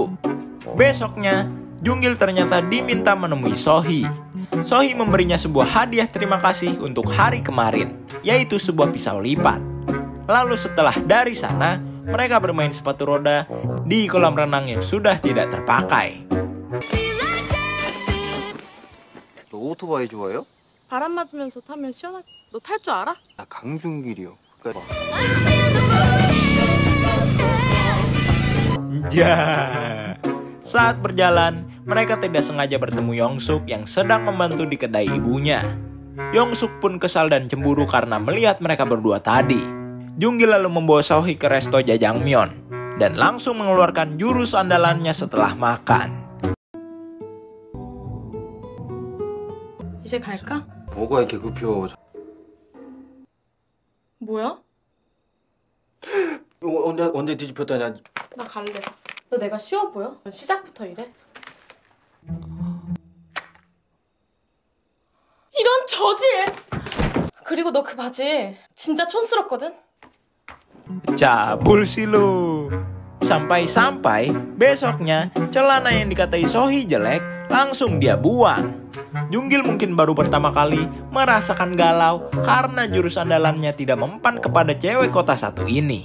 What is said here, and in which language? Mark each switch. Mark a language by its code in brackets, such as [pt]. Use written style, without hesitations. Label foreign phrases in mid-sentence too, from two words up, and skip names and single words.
[id] Besoknya, Junggil ternyata diminta menemui Sohee. Sohee memberinya sebuah hadiah terima kasih untuk hari kemarin, yaitu sebuah pisau lipat. Lalu setelah dari sana, mereka bermain sepatu roda di kolam renang yang sudah tidak terpakai. [ko] 너 오토바이 좋아해요? 바람 맞으면서 타면 시원하게. 너 탈 줄 알아? 나 강준길이요. 그러니까 [id] Saat berjalan, mereka tidak sengaja bertemu Yongsuk yang sedang membantu di kedai ibunya. Yongsuk pun kesal dan cemburu karena melihat mereka berdua tadi. Junggil lalu membawa Sohee ke resto Jajangmyeon. dan langsung mengeluarkan jurus andalannya setelah makan. [ko] 이제 갈까? 뭐가 이렇게 급혀? 뭐야? 언제 뒤집혔다냐? 나 갈래. 너 내가 쉬워 보여? 시작부터 이래? 이런 저질! 그리고 너 그 바지 진짜 촌스럽거든? [id] Cabul sih lu. Sampai-sampai besoknya celana yang dikatai Sohee jelek langsung dia buang. Junggil mungkin baru pertama kali merasakan galau karena jurus andalannya tidak mempan kepada cewek kota satu ini.